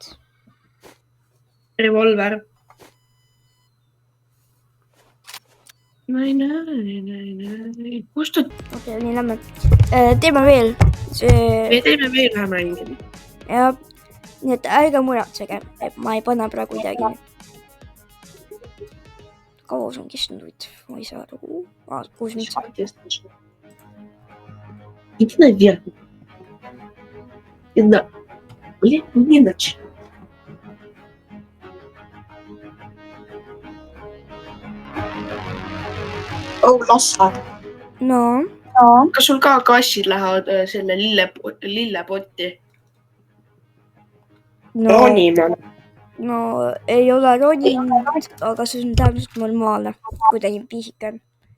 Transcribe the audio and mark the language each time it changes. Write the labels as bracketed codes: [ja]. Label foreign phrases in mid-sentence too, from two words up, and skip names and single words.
[et] Revolver. Ma ei näe. Kus ta? Okei, nii lähme. Teeme veel. Me teeme veel ühe mängi. Ja, nii et ärge muretsege. Ma ei pane praegu midagi. Kaua see on kestnud huvitav? Ma ei saa aru. 6 minutit. [ru] Иди наверх. Блин, не иначе. [et] No. Kas sul ka kassid lähevad selle lillepotti? No ei ole roninud, aga see on täpselt normaalne, kui ta nii pisike on.